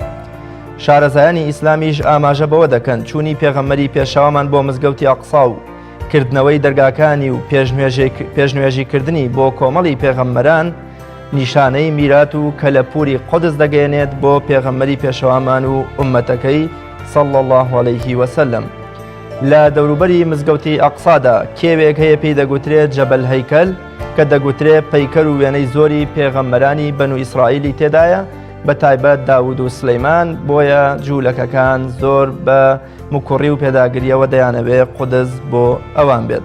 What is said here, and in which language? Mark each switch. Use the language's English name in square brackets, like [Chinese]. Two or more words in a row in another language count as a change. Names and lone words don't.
[Central Kurdish] شارەزایانی ئیسلامیش ئاماژە بەوە دەکەن چوونی پێغەمبەری پێشەوامان بۆ مزگەوتی ئەقسا و کردنەوەی دەرگاکانی و پێشنوێژیکردنی بۆ کۆمەڵی پێغەمبەران نیشانەی میرات و کە لە پووری قودس دەگەێنێت بۆ پێغەمبەری پێشەوامان و ئومەتەکەی [Arabic] صلى الله عليه وسلم. [Central Kurdish] لە دەوروبەری مزگەوتی ئەقسادا کێوێک هەیە پێی دەگوترێت جەبەل هەیکەل کە دەگوترێت پەیکەر و وێنەی زۆری پێغەمبەرانی بەنو ئیسرائیلی تێدایە، بە تایبەت داود و سلەیمان، بۆیە جوولەکەکان زۆر بە مکوڕی و پێداگریەوە دەیانەوێت قودس بۆ ئەوان بێت.